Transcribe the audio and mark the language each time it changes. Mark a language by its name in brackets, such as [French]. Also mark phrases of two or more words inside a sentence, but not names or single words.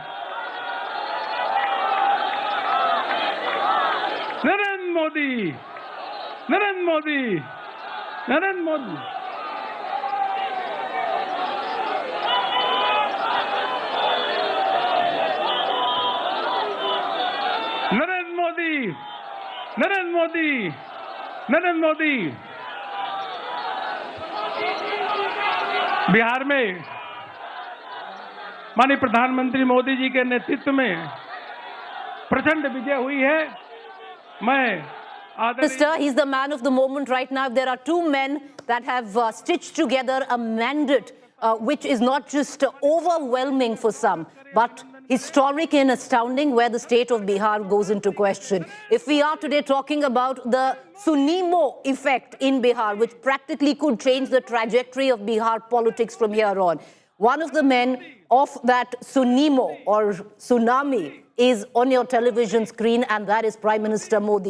[Hindi] नरेंद्र मोदी नरेंद्र मोदी नरेंद्र मोदी नरेंद्र मोदी नरेंद्र मोदी नरेंद्र मोदी बिहार में माननीय प्रधानमंत्री मोदी जी के नेतृत्व में प्रचंड विजय हुई है। मैं [English] Minister, he's the man of the moment right now. There are two men that have stitched together a mandate which is not just overwhelming for some, but historic and astounding, where the state of Bihar goes into question. If we are today talking about the Nimo effect in Bihar, which practically could change the trajectory of Bihar politics from here on, one of the men of that Nimo or tsunami is on your television screen, and that is Prime Minister Modi.